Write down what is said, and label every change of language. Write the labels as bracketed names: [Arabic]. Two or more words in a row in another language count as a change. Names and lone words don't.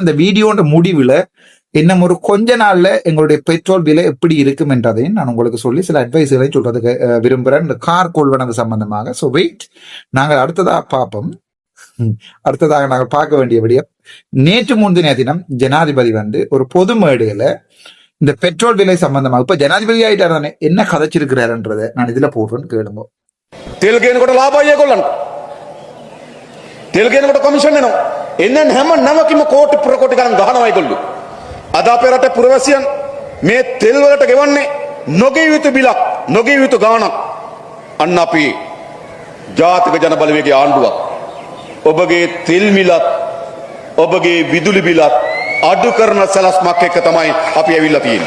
[Tamil] இந்த வீடியோன்ற முடிவுல இன்னும் ஒரு கொஞ்ச நாள்ல எங்களுடைய பெட்ரோல் விலை எப்படி இருக்கும் என்றதையும் நான் உங்களுக்கு சொல்லி சில அட்வைஸ்களையும் சொல்றதுக்கு விரும்புறேன் இந்த கார் கொள்வனவு சம்பந்தமாக. [English] so wait, [Tamil] நாங்கள் அடுத்ததாக பார்ப்போம். அடுத்ததாக நாங்கள் பார்க்க வேண்டிய விடயம், நேற்று முன்தின தினம் ஜனாதிபதி வந்து ஒரு பொது மேடையில இந்த பெட்ரோல் விலை சம்பந்தமாக, இப்ப ஜனாதிபதி ஆயிட்டார் தானே, என்ன கதைச்சிருக்கிறாருன்றதை நான் இதுல போடுறேன்னு கேளுங்க. [Sinhala] තෙල් ගේනකොට ලාභයි ඒගොල්ලන්ට. තෙල් ගේනකොට කොමිෂන් එනවා. එන්න හැම නමකින්ම කෝටි ප්‍රකෝටි ගණන් ගහනවා ඒගොල්ලෝ. අද අපේ රටේ පුරවැසියන් මේ තෙල් වලට ගෙවන්නේ නොගෙවිය යුතු බිලක්, නොගෙවිය යුතු ගාණක්. අන්න අපි ජාතික ජන බලවේගයේ ආණ්ඩුවක් ඔබගේ තෙල් මිලත් ඔබගේ විදුලි බිලත් අඩු කරන සලස්මක් එක්ක තමයි අපි ඇවිල්ලා තියෙන්නේ.